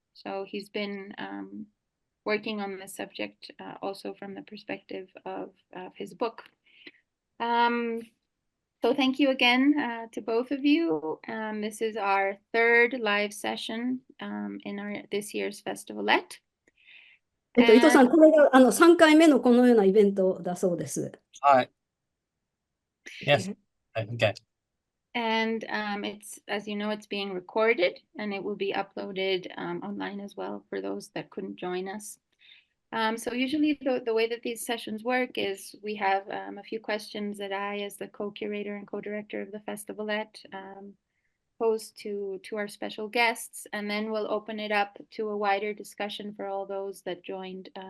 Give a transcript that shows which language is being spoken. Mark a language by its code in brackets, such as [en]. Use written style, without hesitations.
[en] So he's been working on this subject also from the perspective of his book. So thank you again to both of you. This is our 3rd live session in this year's Festivalette. [ja] 伊藤さん、これが3回目のこのようなイベントだそうです。 [en] はい。Yes. Okay. And it's, as you know, it's being recorded and it will be uploaded online as well for those that couldn't join us. So usually the way that these sessions work is we have a few questions that I, as the co-curator and co-director of the Festivalette, pose to our special guests, and then we'll open it up to a wider discussion for all those that joined.